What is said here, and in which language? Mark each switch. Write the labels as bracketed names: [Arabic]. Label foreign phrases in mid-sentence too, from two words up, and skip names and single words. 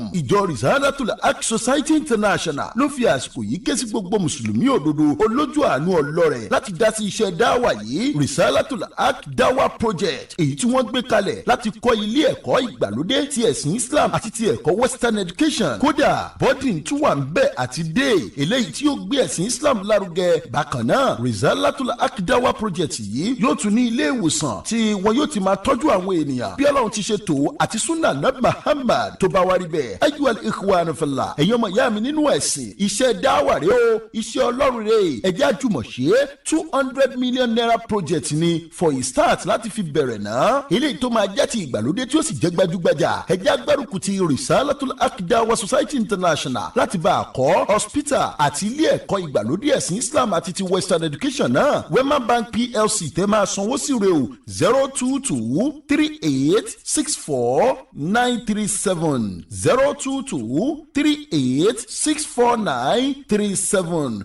[Yoruba] Ìjọ RISALATUL HAQ [English] Society International [Yoruba] ló fi àsìkò yìí ké sí gbogbo mùsùlùmí òdodo olójú àánú ọlọ́rẹ̀ láti dá sí iṣẹ́ dáwà yìí RISALATUL HAQ DAWAH project, èyí tí wọ́n gbé kalẹ̀ láti kọ́ ilé ẹ̀kọ́ ìgbàlódé ti ẹ̀sìn Islam àti ti ẹ̀kọ́ [English] Western education. [Yoruba] Kódà boarding tún wà ń bẹ̀ àti day eléyìí tí yóò gbé ẹ̀sìn Islam lárugẹ. Bákan náà RISALATUL HAQ DAWAH project yìí yóò tún ní ilé ìwòsàn tí wọn yóò ti máa tọ́jú àwọn ènìyàn bí Ọlọ́run ti ṣe tó àti [Arabic] سنة نبي [Yoruba] Muhammad tó bá wá rí bẹ́ẹ̀. [Arabic] أيها الإخوان في الله, [Yoruba] ẹ̀yin ọmọ ìyá mi nínú ẹ̀sìn, iṣẹ́ dáwà rẹ o, iṣẹ́ Ọlọ́run rẹ. ẹ jẹ́ àjùmọ̀ ṣe 200 [English] million naira project [Yoruba] ni [English] for a start [Yoruba] láti fi bẹ̀rẹ̀ náà. eléyìí tó máa jẹ́ ti ìgbàlódé tí ó sì jẹ́ gbajúgbajà. ẹ jẹ́ agbárùkù ti RISALATUL HAQ DAWAH [English] Society International [Yoruba] láti bá a kọ́ hospital àti ilé ẹ̀kọ́ ìgbàlódé ẹ̀sìn Islam àti ti [English] Western education [Yoruba] náà. Wema Bank PLC tẹ́ máa sanwó sí rẹ̀ o 02238649937 02238649937.